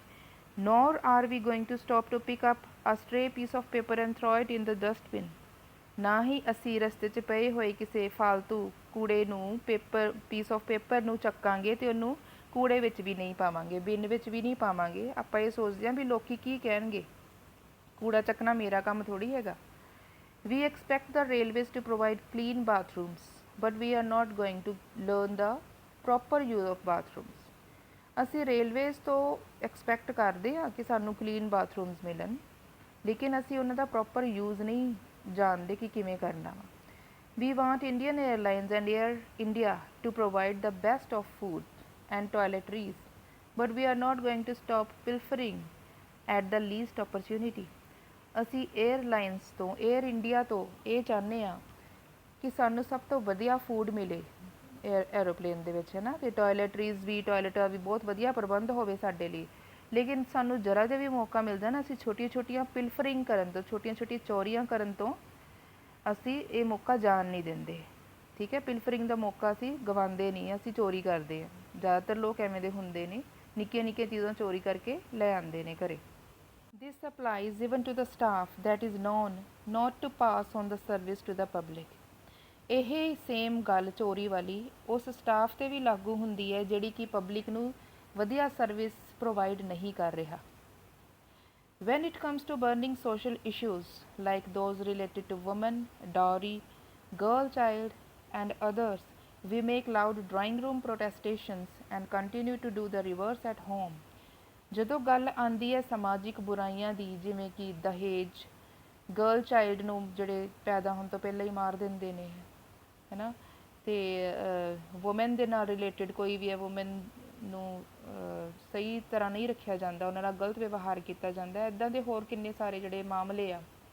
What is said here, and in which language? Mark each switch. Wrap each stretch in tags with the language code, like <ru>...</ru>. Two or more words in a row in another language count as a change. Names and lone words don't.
<en>nor are we going to stop to pick up a stray piece of paper and throw it in the dustbin.</en> <pa>ਨਾ ਹੀ ਅਸੀਂ ਰਸਤੇ 'ਚ ਪਏ ਹੋਏ ਕਿਸੇ ਫਾਲਤੂ ਕੂੜੇ ਨੂੰ,</pa> <en>piece of paper</en> <pa>ਨੂੰ ਚੱਕਾਂਗੇ ਅਤੇ ਉਹਨੂੰ ਕੂੜੇ ਵਿੱਚ ਵੀ ਨਹੀਂ ਪਾਵਾਂਗੇ, ਬਿਨ ਵਿੱਚ ਵੀ ਨਹੀਂ ਪਾਵਾਂਗੇ। ਆਪਾਂ ਇਹ ਸੋਚਦੇ ਹਾਂ ਵੀ ਲੋਕ ਕੀ ਕਹਿਣਗੇ, ਕੂੜਾ ਚੱਕਣਾ ਮੇਰਾ ਕੰਮ ਥੋੜ੍ਹੀ ਹੈਗਾ।</pa> <en>We expect the railways to provide clean bathrooms, but we are not going to learn the proper use of bathrooms.</en> <pa>ਅਸੀਂ ਰੇਲਵੇਜ਼ ਤੋਂ ਐਕਸਪੈਕਟ ਕਰਦੇ ਹਾਂ ਕਿ ਸਾਨੂੰ</pa> <en>clean bathrooms</en> <pa>ਮਿਲਣ, ਲੇਕਿਨ ਅਸੀਂ ਉਹਨਾਂ ਦਾ</pa> <en>proper use</en> <pa>ਨਹੀਂ ਜਾਣਦੇ ਕਿ ਕਿਵੇਂ ਕਰਨਾ ਵਾ।</pa> <en>We want Indian Airlines and Air India to provide the best of food and toiletries, but we are not going to stop pilfering at the least opportunity.</en> <pa>ਅਸੀਂ ਏਅਰਲਾਈਨਸ ਤੋਂ, ਏਅਰ ਇੰਡੀਆ ਤੋਂ ਇਹ ਚਾਹੁੰਦੇ ਹਾਂ ਕਿ ਸਾਨੂੰ ਸਭ ਤੋਂ ਵਧੀਆ ਫੂਡ ਮਿਲੇ ਐਰੋਪਲੇਨ ਦੇ ਵਿੱਚ, ਹੈ ਨਾ, ਅਤੇ ਟੋਇਲਟਰੀਜ਼ ਵੀ, ਟੋਇਲਟਾਂ ਵੀ ਬਹੁਤ ਵਧੀਆ ਪ੍ਰਬੰਧ ਹੋਵੇ ਸਾਡੇ ਲਈ, ਲੇਕਿਨ ਸਾਨੂੰ ਜਰਾ ਜਿਹਾ ਵੀ ਮੌਕਾ ਮਿਲਦਾ ਨਾ, ਅਸੀਂ ਛੋਟੀਆਂ ਛੋਟੀਆਂ ਪਿਲਫਰਿੰਗ ਕਰਨ ਤੋਂ, ਛੋਟੀਆਂ ਛੋਟੀਆਂ ਚੋਰੀਆਂ ਕਰਨ ਤੋਂ ਅਸੀਂ ਇਹ ਮੌਕਾ ਜਾਣ ਨਹੀਂ ਦਿੰਦੇ। ਠੀਕ ਹੈ, ਪਿਲਫਰਿੰਗ ਦਾ ਮੌਕਾ ਅਸੀਂ ਗਵਾਉਂਦੇ ਨਹੀਂ, ਅਸੀਂ ਚੋਰੀ ਕਰਦੇ ਹਾਂ। ਜ਼ਿਆਦਾਤਰ ਲੋਕ ਐਵੇਂ ਦੇ ਹੁੰਦੇ ਨੇ, ਨਿੱਕੀਆਂ ਨਿੱਕੀਆਂ ਚੀਜ਼ਾਂ ਚੋਰੀ ਕਰਕੇ ਲੈ ਆਉਂਦੇ ਨੇ ਘਰੇ।</pa> <en>This applies even to the staff that is known not to pass on the service to the public.</en> <pa>ਇਹ ਸੇਮ ਗੱਲ ਚੋਰੀ ਵਾਲੀ ਉਸ ਸਟਾਫ 'ਤੇ ਵੀ ਲਾਗੂ ਹੁੰਦੀ ਹੈ ਜਿਹੜੀ ਕਿ ਪਬਲਿਕ ਨੂੰ ਵਧੀਆ</pa> <en>service provide</en> <pa>ਨਹੀਂ ਕਰ ਰਿਹਾ।</pa> <en>When it comes to burning social issues like those related to women, dowry, girl child and others, we make loud drawing room protestations and continue to do the reverse at home.</en> <pa>ਜਦੋਂ ਗੱਲ ਆਉਂਦੀ ਹੈ ਸਮਾਜਿਕ ਬੁਰਾਈਆਂ ਦੀ, ਜਿਵੇਂ ਕਿ ਦਹੇਜ,</pa> <en>girl child</en> <pa>ਨੂੰ ਜਿਹੜੇ ਪੈਦਾ ਹੋਣ ਤੋਂ ਪਹਿਲਾਂ ਹੀ ਮਾਰ ਦਿੰਦੇ ਨੇ, ਹੈ ਨਾ, ਅਤੇ ਵੂਮੈਨ ਦੇ ਨਾਲ ਰਿਲੇਟਡ ਕੋਈ ਵੀ ਹੈ, ਵੂਮੈਨ ਨੂੰ ਸਹੀ ਤਰ੍ਹਾਂ ਨਹੀਂ ਰੱਖਿਆ ਜਾਂਦਾ, ਉਹਨਾਂ ਨਾਲ ਗਲਤ ਵਿਵਹਾਰ ਕੀਤਾ ਜਾਂਦਾ, ਇੱਦਾਂ ਦੇ ਹੋਰ ਕਿੰਨੇ ਸਾਰੇ ਜਿਹੜੇ ਮਾਮਲੇ ਆ,</pa>